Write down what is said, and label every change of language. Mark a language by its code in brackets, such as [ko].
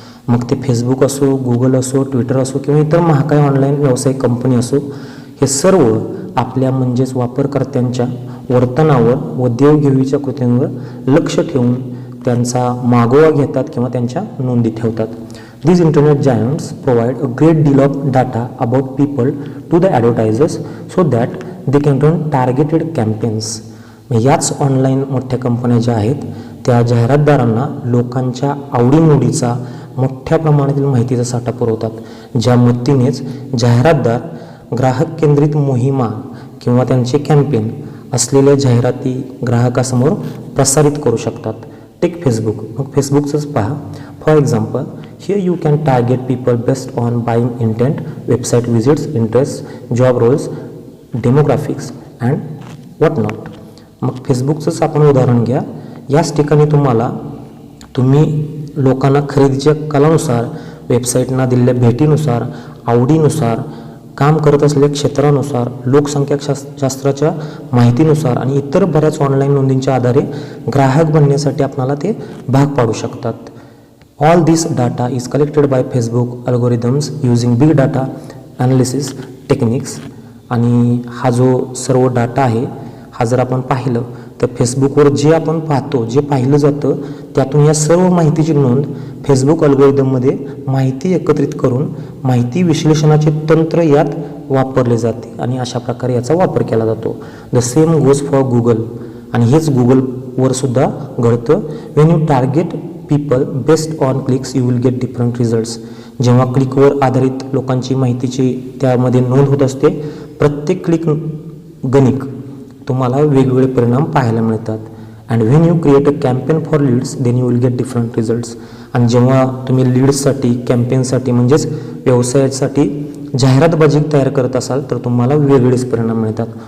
[mr] मग ते फेसबुक असो, गुगल असो, ट्विटर असो किंवा इतर महाकाय ऑनलाईन व्यावसायिक कंपनी असो, हे सर्व आपल्या म्हणजेच वापरकर्त्यांच्या वर्तनावर व देवघेवीच्या कृतींवर लक्ष ठेवून त्यांचा मागोवा घेतात किंवा त्यांच्या नोंदी ठेवतात. [en] These internet giants provide a great deal of data about people to the advertisers so that they can run targeted campaigns. [mr] याच ऑनलाईन मोठ्या कंपन्या ज्या आहेत त्या जाहिरातदारांना लोकांच्या आवडीनिवडीचा मोठ्या प्रमाणातील माहितीचा साठा पुरवतात, ज्या मदतीनेच जाहिरातदार ग्राहक केंद्रित मोहिमा किंवा त्यांचे कॅम्पेन असलेल्या जाहिराती ग्राहकासमोर प्रसारित करू शकतात. Take Facebook. मग फेसबुकचंच पहा. [en] For example, here you can target people based on buying intent, website visits, interests, job roles, demographics and what not. [mr] मग फेसबुकचंच आपण उदाहरण घ्या. याच ठिकाणी तुम्ही लोकांना खरेदीच्या कलानुसार वेबसाईटना दिलेल्या भेटीनुसार, आवडीनुसार, काम करत असलेल्या क्षेत्रानुसार, लोकसंख्या शास्त्राच्या माहितीनुसार आणि इतर बऱ्याच ऑनलाईन नोंदींच्या आधारे ग्राहक बनण्यासाठी आपल्याला ते भाग पाडू शकतात. [en] All this data is collected by Facebook algorithms using big data analysis techniques. [mr] आणि हा जो सर्व डाटा आहे हा जर आपण पाहिलं तर फेसबुकवर जे आपण पाहतो, जे पाहिलं जातं त्यातून या सर्व माहितीची नोंद फेसबुक अल्गोरिदममध्ये माहिती एकत्रित करून माहिती विश्लेषणाचे तंत्र यात वापरले जाते आणि अशा प्रकारे याचा वापर केला जातो. [en] The same goes for Google. [mr] आणि हेच गुगलवर सुद्धा घडतं. [en] When you target people based on clicks you will get different results. [mr] जेव्हा क्लिकवर आधारित लोकांची माहितीची त्यामध्ये नोंद होत असते, प्रत्येक क्लिक गणिक तुम्हाला वेगवेगळे परिणाम पाहायला मिळतात. [en] And when you create a campaign for leads then you will get different results. [mr] आणि जेव्हा तुम्ही लीड्ससाठी, कॅम्पेनसाठी म्हणजेच व्यवसायासाठी जाहिरातबाजी तयार करत असाल तर तुम्हाला वेगवेगळेच परिणाम मिळतात.